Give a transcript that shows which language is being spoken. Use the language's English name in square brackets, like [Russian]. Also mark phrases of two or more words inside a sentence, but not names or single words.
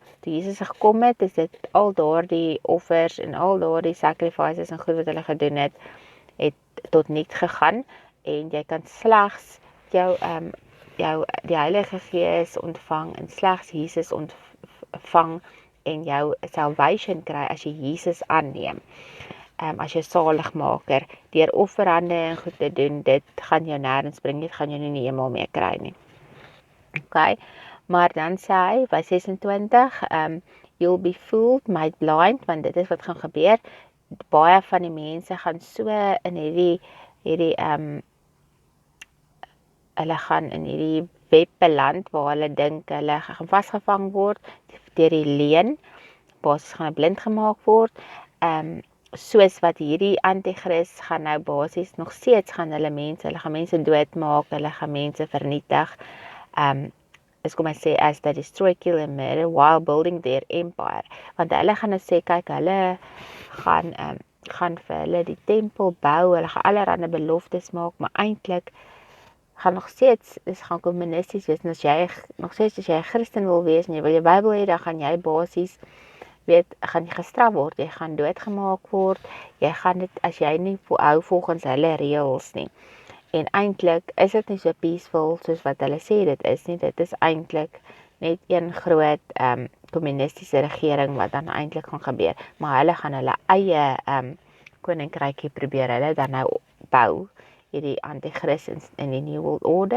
[Afrikaans] Toe Jesus gekom het, is dit al daardie offers en al daardie sacrifices en goed wat hulle gedoen het tot niet gegaan, en jy kan slegs die Heilige Gees ontvang en slegs Jesus ontvang en jou salvation kry as jy Jesus aanneem. As jou saligmaker, deur offerande en goed te doen, dit gaan jou nêrens bring, dit gaan jou nie in die hemel mee kry nie. Okay, maar dan sê hy, by 26, [English] you'll be fooled, made blind, [Afrikaans] want dit is wat gaan gebeur. Baie van die mense gaan so in hierdie hulle gaan in hierdie web beland, waar hulle dink hulle gaan vasgevang word, deur die leuen, basies gaan blind gemaak word, soos wat hierdie antichrist gaan nou basies, nog steeds gaan hulle gaan mense doodmaak, hulle gaan mense vernietig, is kom hy sê, [English] as they destroy, kill and murder, while building their empire, [Afrikaans] want hulle gaan nou sê, kyk, hulle gaan vir hulle die tempel bou, hulle gaan allerhande beloftes maak, maar eintlik gaan nog steeds, dis gaan kommunisties wees, en as jy 'n Christen wil wees, en jy wil jou Bybel hê, dan gaan jy basies, gaan jy gestraf word, jy gaan doodgemaak word, jy gaan dit, as jy nie hou volgens hulle reëls nie, en eintlik is dit nie so peaceful, soos wat hulle sê dit is nie, dit is eintlik net een groot kommunistiese regering, wat dan eintlik gaan gebeur, maar hulle gaan hulle eie koninkrykie probeer, hulle dan nou bou, hierdie antichrist in die [English] New World Order.